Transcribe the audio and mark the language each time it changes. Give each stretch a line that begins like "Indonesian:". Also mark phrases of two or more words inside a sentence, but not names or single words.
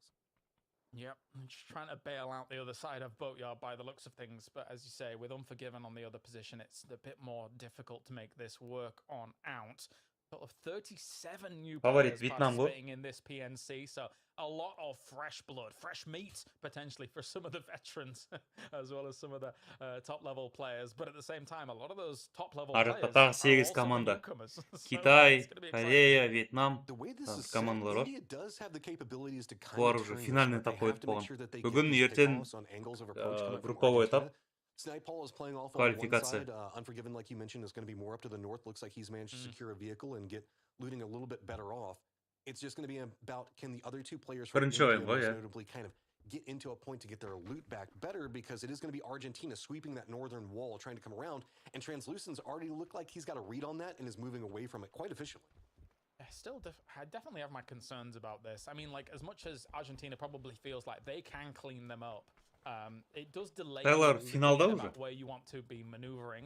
English: Yep, just trying to bail out the other side of Boatyard by the looks of things, but as you say, with Unforgiven on the other position, it's a bit more difficult to make this work on out. Sort of 37 new players participating in this PNC, so a lot of fresh blood, fresh meat potentially for some of the veterans as well as some of the top-level players. But at the same time, a lot of those top-level players are also newcomers.
Kazakh: Китай, Корея, Вьетнам, командалар бар.
English: India does have the capabilities to kind
Kazakh: Олар
English: of
Russian: уже
English: turn
Russian: финальный
English: this, but
Russian: этап
English: they have
Kazakh: қойып
English: to make
Kazakh: қойған.
English: sure that they
Kazakh: Бүгін
English: get
Kazakh: ертең
English: balance on angles of approach coming from
Russian: групповой этап.
English: Argentina. Snipeball is playing off on one
Russian: Квалификация.
English: side. Unforgiven, like you mentioned, is going to be more up to the north. Looks like he's managed to secure a vehicle and get looting a little bit better off. It's just going to be about can the other two players from
Kazakh: Бірінші
English: India
Kazakh: ойын ғой,
English: most
Kazakh: иә.
English: notably kind of get into a point to get their loot back better, because it is going to be Argentina sweeping that northern wall, trying to come around, and Translucent's already looked like he's got a read on that and is moving away from it quite efficiently. I definitely have my concerns about this. I mean, like, as much as Argentina probably feels like they can clean them up, it does delay where you want to be maneuvering.